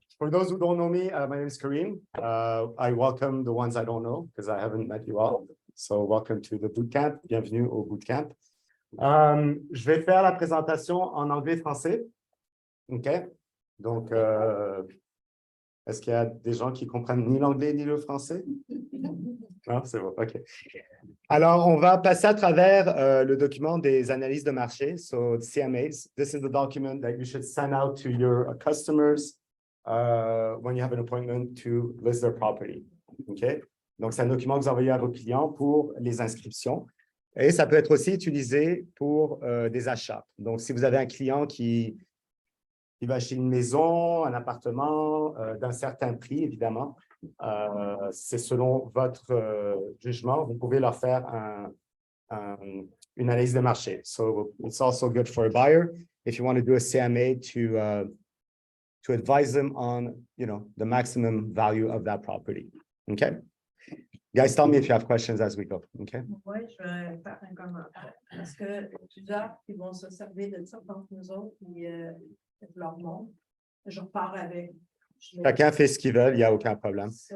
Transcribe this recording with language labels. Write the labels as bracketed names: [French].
[English] For those who don't know me, my name is Karim. I welcome the ones I don't know because I haven't met you all. So welcome to the bootcamp. [French] Bienvenue au bootcamp. Je vais faire la présentation en anglais et français. OK? Donc, est-ce qu'il y a des gens qui comprennent ni l'anglais ni le français? Non, c'est bon. OK. Alors, on va passer à travers le document des analyses de marché. [English] So, CMAs. This is the document that you should send out to your customers when you have an appointment to list their property. OK? [French] Donc, c'est un document que vous envoyez à vos clients pour les inscriptions. Et ça peut être aussi utilisé pour des achats. Donc, si vous avez un client qui va acheter une maison, un appartement d'un certain prix, évidemment, c'est selon votre jugement, vous pouvez leur faire une analyse de marché. [English] So, it's also good for a buyer if you want to do a CMA to advise them on, the maximum value of that property. Okay? Guys, tell me if you have questions as we go. Okay? [French] Oui, je vais faire un commentaire. Parce que plusieurs qui vont se servir de ça contre nous autres, puis leur montre. Je repars avec. Chacun fait ce qu'il veut, il n'y a aucun problème.